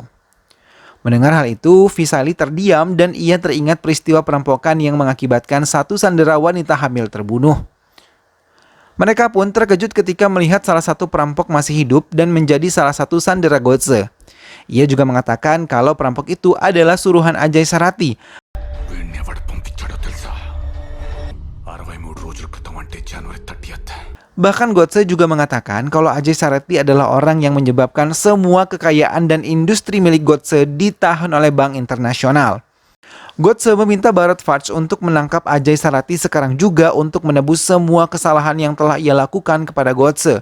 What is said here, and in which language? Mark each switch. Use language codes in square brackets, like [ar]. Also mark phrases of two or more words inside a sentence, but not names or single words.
[id] Mendengar hal itu, Faisali terdiam dan ia teringat peristiwa perampokan yang mengakibatkan satu sandera wanita hamil terbunuh. Mereka pun terkejut ketika melihat salah satu perampok masih hidup dan menjadi salah satu sandera Godse. Ia juga mengatakan kalau perampok itu adalah suruhan Ajay Sarati. [te] వీడిని ఎవడు పంపించాడో తెలుసా? 63 రోజుల క్రితం అంటే జనవరి 30th. [id] Bahkan Godse juga mengatakan kalau Ajay Sarati adalah orang yang menyebabkan semua kekayaan dan industri milik Godse ditahan oleh Bank Internasional. Godse meminta Bharat Forge untuk menangkap Ajay Sarati sekarang juga untuk menebus semua kesalahan yang telah ia lakukan kepada Godse.